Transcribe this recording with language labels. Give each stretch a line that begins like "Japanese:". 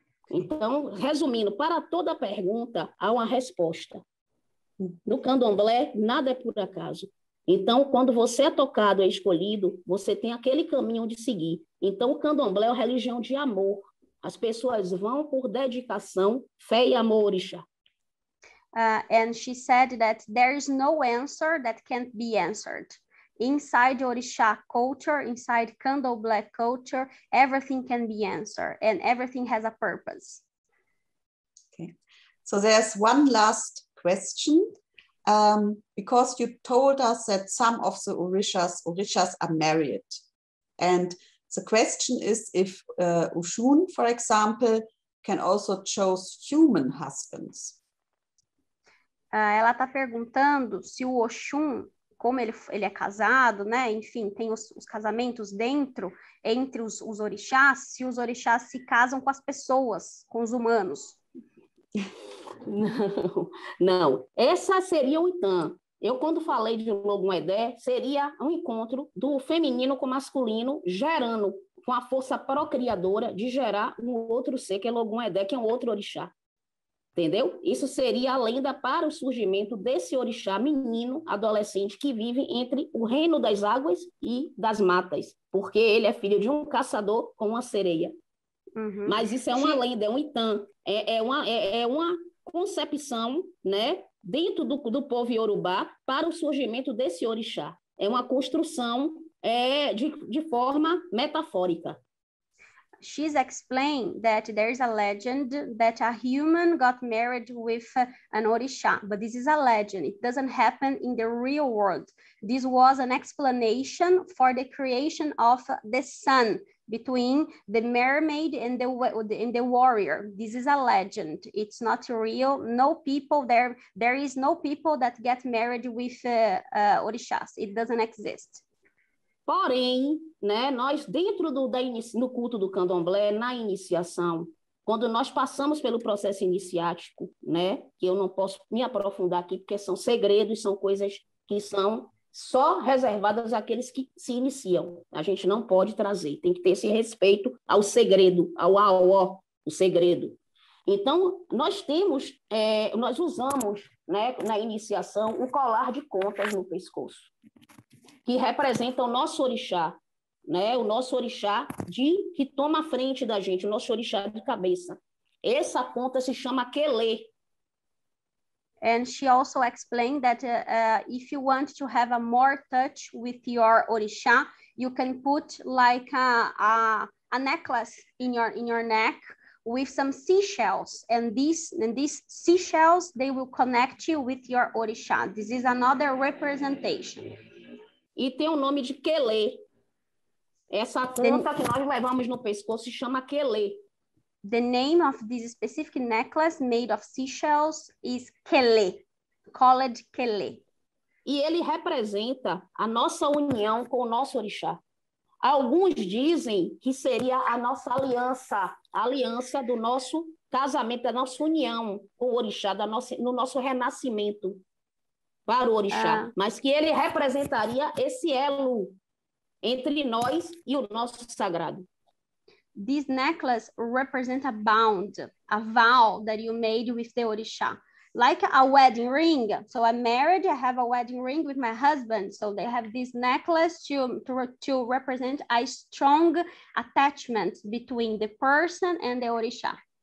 Portuguese: Então, resumindo, para toda pergunta há uma resposta. No candomblé, nada é por acaso. Então, quando você é tocado, é escolhido, você tem aquele caminho de seguir. Então, o candomblé é uma religião de amor. As pessoas vão por dedicação, fé e amor orixá.
English: And she said that there is no answer that can't be answered. Inside Orisha culture, inside Candomblé culture, everything can be answered and everything has a purpose. Okay, so there's one last question, because you told us that some of the orishas are married. And the question is if Oshun, for example, can also choose human husbands.
Portuguese: Ela está perguntando se o Oxum, como ele é casado, né? Enfim, tem os casamentos dentro, entre os orixás, se os orixás se casam com as pessoas, com os humanos. Não. Essa seria o Itã. Eu, quando falei de Logum-Edé, seria um encontro do feminino com o masculino, gerando, com a força procriadora de gerar um outro ser, que é Logum-Edé, que é um outro orixá. Entendeu? Isso seria a lenda para o surgimento desse orixá menino, adolescente, que vive entre o reino das águas e das matas, porque ele é filho de um caçador com uma sereia. Uhum. Mas isso é uma lenda, é um Itã, é uma concepção, né, dentro do povo iorubá para o surgimento desse orixá. É uma construção de forma metafórica.
English: She's explained that there's a legend that a human got married with an orisha, but this is a legend. It doesn't happen in the real world. This was an explanation for the creation of the sun between the mermaid and the warrior. This is a legend. It's not real. No people there is no people that get married with orishas. It doesn't exist.
Portuguese: Porém, né, nós dentro no culto do candomblé, na iniciação, quando nós passamos pelo processo iniciático, né, que eu não posso me aprofundar aqui, porque são segredos, são coisas que são só reservadas àqueles que se iniciam. A gente não pode trazer, tem que ter esse respeito ao segredo, ao aó, o segredo. Então, nós usamos, né, na iniciação, um colar de contas no pescoço, que representa o nosso orixá, né? O nosso orixá que toma a frente da gente, o nosso orixá de cabeça. Essa conta se chama Quelê.
English: And she also explained that if you want to have a more touch with your orisha, you can put like a necklace in your neck with some seashells, and these seashells, they will connect you with your orisha. This is another representation.
Portuguese: E tem o nome de Quelê. Essa conta que nós levamos no pescoço se chama Quelê.
English: The name of this specific necklace made of seashells is Quelê, called Quelê.
Portuguese: E ele representa a nossa união com o nosso orixá. Alguns dizem que seria a nossa aliança, a aliança do nosso casamento, da nossa união com o orixá, no nosso renascimento para o orixá, mas que ele representaria esse elo entre nós e o nosso sagrado.
English: This necklace represents a bond, a vow that you made with the orixá, like a wedding ring. So I'm married, I have a wedding ring with my husband. So they have this necklace to represent a strong attachment between the person and the orixá.